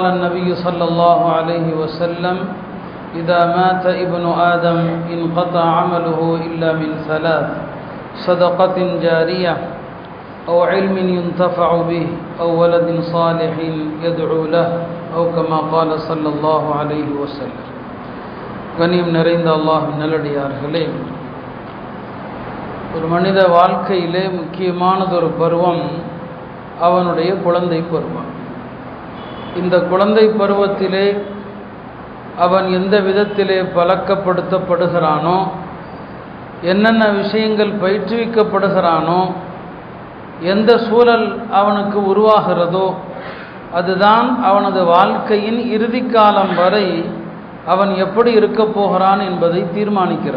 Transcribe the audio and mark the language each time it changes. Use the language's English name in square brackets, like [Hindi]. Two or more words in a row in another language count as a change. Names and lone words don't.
[Arabic] النبي صلى الله عليه وسلم إذا مات ابن آدم انقطع عمله إلا من ثلاث صدقة جارية أو علم ينتفع به أو ولد صالح يدعو له أو كما قال صلى الله عليه وسلم [Tamil] கண்ணியம் நிறைந்த அல்லாஹ்வின் நல்லடியார்களே, ஒரு மனித வாழ்க்கையிலே முக்கியமானதொரு பருவம் அவனுடைய குழந்தை பருவம். இந்த குழந்தை பருவத்திலே அவன் எந்த விதத்திலே பழக்கப்படுத்தப்படுகிறானோ, என்னென்ன விஷயங்கள் பயிற்றுவிக்கப்படுகிறானோ, எந்த சூழல் அவனுக்கு உருவாகிறதோ அதுதான் அவனது வாழ்க்கையின் இறுதி காலம் வரை அவன் எப்படி இருக்க போகிறான் என்பதை தீர்மானிக்கிறது.